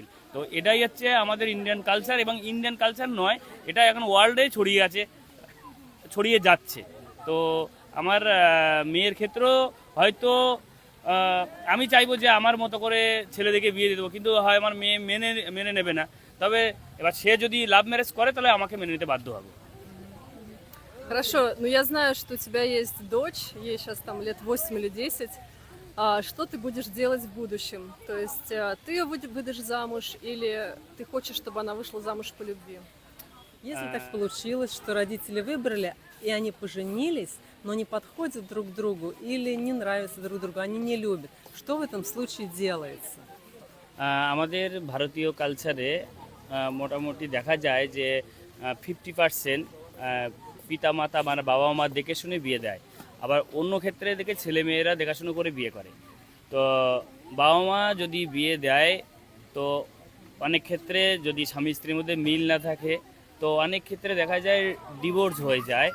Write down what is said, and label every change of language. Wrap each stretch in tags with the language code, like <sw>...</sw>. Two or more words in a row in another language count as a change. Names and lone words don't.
<bn>তো এটাই হচ্ছে আমাদের</bn> <en>Indian culture,</en> <bn>এবং</bn> <en>Indian culture</en> <bn>নয়, এটা এখন ওয়ার্ল্ডে ছড়িয়ে যাচ্ছে। তো আমার মেয়ের ক্ষেত্রেও হয়তো আমি চাইবো যে আমার মতো করে ছেলেদেরকে বিয়ে দিয়ে দেবো, কিন্তু হয় আমার মেয়ে মেনে নেবে না। তবে এবার সে যদি</bn> <en>love marriage</en> <bn>করে, তাহলে আমাকে মেনে নিতে বাধ্য হবে।</bn> <ru>Хорошо, ну я знаю, что у тебя есть дочь, ей сейчас там лет 8 или 10. Что ты будешь делать в будущем? То есть ты ее выдашь замуж или ты хочешь, чтобы она вышла замуж по любви? Если так получилось, что родители выбрали, и они поженились, но не подходят друг другу или не нравятся друг другу, они не любят, что в этом случае делается?</ru> <bn>আমাদের ভারতীয় কালচারে মোটামুটি দেখা যায় যে 50% পিতামাতা মানে বাবা মা দেখে শুনে বিয়ে দেয়, আবার অন্য ক্ষেত্রে দেখে ছেলে মেয়েরা দেখাশুনো করে বিয়ে করে। তো বাবা মা যদি বিয়ে দেয়, তো অনেক ক্ষেত্রে যদি স্বামী স্ত্রীর মধ্যে মিল না থাকে, তো অনেক ক্ষেত্রে দেখা যায় ডিভোর্স হয়ে যায়।</bn>